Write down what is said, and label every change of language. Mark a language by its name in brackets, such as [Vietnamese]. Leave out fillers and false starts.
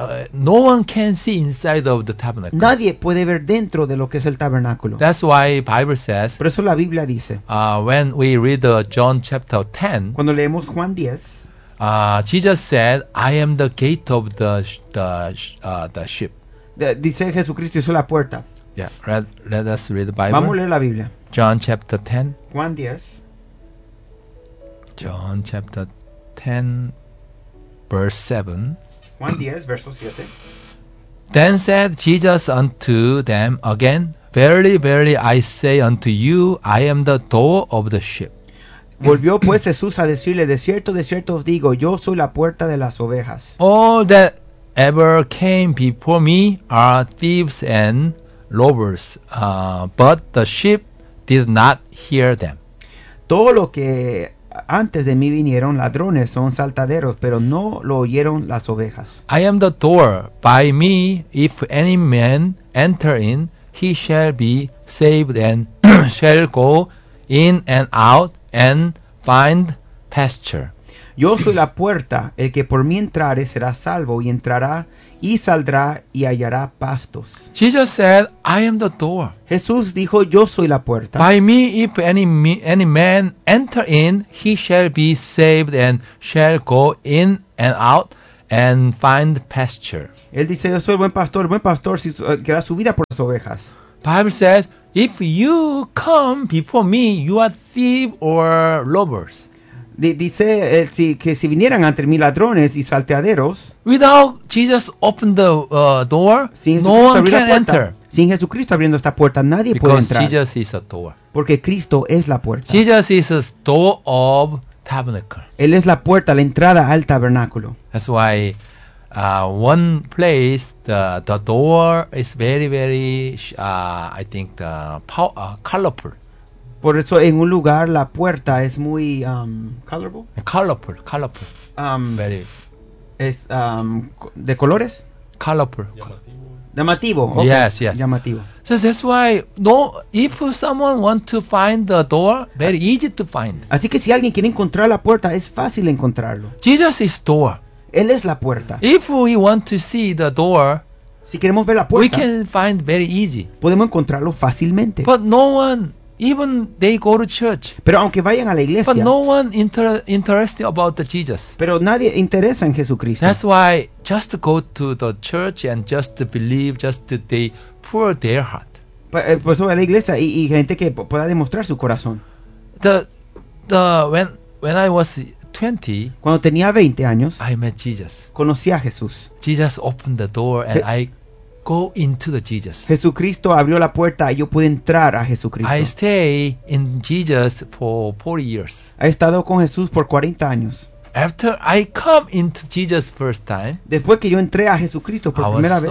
[English] No one can see inside of the tabernacle. [Spanish] Nadie puede ver dentro de lo que es el tabernáculo. [English] That's why Bible says. [Spanish] Por eso la Biblia dice. [English] When we read John chapter 10. [Spanish] Cuando leemos Juan 10. [English] Jesus said, "I am the gate of the sheep." [Spanish] Dice Jesucristo, "Yo soy la puerta." [English] Yeah, let us read the Bible. [Spanish] Vamos a leer la Biblia. [English] John chapter 10. [Spanish] Juan 10. [English] John chapter 10, verse 7. [Spanish] Juan 10, verso 7. [English] Then said Jesus unto them again, "Verily, verily, I say unto you, I am the door of the sheep." [Spanish] Volvió pues Jesús a decirle, de cierto os digo, yo soy la puerta de las ovejas. [English] All that ever came before me are thieves and robbers, but the sheep did not hear them. [Spanish] Todo lo que antes de mí vinieron ladrones son saltaderos, pero no lo oyeron las ovejas. [English] I am the door. By me, if any man enter in, he shall be saved and shall go in and out. And find pasture. [Spanish] Yo soy la puerta. El que por mí entrare será salvo. Y entrará y saldrá y hallará pastos. [English] Jesus said, I am the door. [Spanish] Jesús dijo, yo soy la puerta. [English] By me, if any man enter in, he shall be saved and shall go in and out and find pasture. [Spanish] Él dice, yo soy el buen pastor si, que da su vida por las ovejas. [English] Bible says, if you come before me, you are thief or robbers. [Spanish] Dice si, que si vinieran ante mí ladrones y salteaderos. [English] Without Jesus open the door, no one can enter. [Spanish] Sin Jesucristo abriendo esta puerta, nadie [English] because [Spanish] puede entrar. [English] Jesus is a door. [Spanish] Porque Cristo es la puerta. [English] Jesus is a door of tabernacle. [Spanish] Él es la puerta, la entrada al tabernáculo. [English] That's why one place the door is very very I think the colorful. [Spanish] Por eso en un lugar la puerta es muy colorful. [English] Colorful. Very. [Spanish] Es de colores. [English] Colorful. [Spanish] Llamativo. Okay. [English] Yes, yes. [Spanish] Llamativo. [English] So that's why no, if someone want to find the door, very easy to find. [Spanish] Así que si alguien quiere encontrar la puerta, es fácil encontrarlo. [English] Jesus is door. [Spanish] Él es la puerta. [English] If we want to see the door, [Spanish] si queremos ver la puerta, [English] we can find very easy. [Spanish] Podemos encontrarlo fácilmente. [English] But no one, even they go to church. [Spanish] Pero aunque vayan a la iglesia, [English] but no one interested about the Jesus. [Spanish] Pero nadie interesa en Jesucristo. [English] That's why just go to the church and just believe, just they pour their heart. [Spanish] Pues a la iglesia y gente que pueda demostrar su corazón. [English] When I was 20, [Spanish] cuando tenía 20 años, [English] I met Jesus. [Spanish] Conocí a Jesús. Jesus opened the door and I go into the Jesus. [English] Jesucristo abrió la puerta y yo pude entrar a Jesucristo. [Spanish] I stay in Jesus for 40 years. [English] He estado con Jesús por 40 años. [Spanish] After I come into Jesus first time, después que yo entré a Jesucristo por primera vez,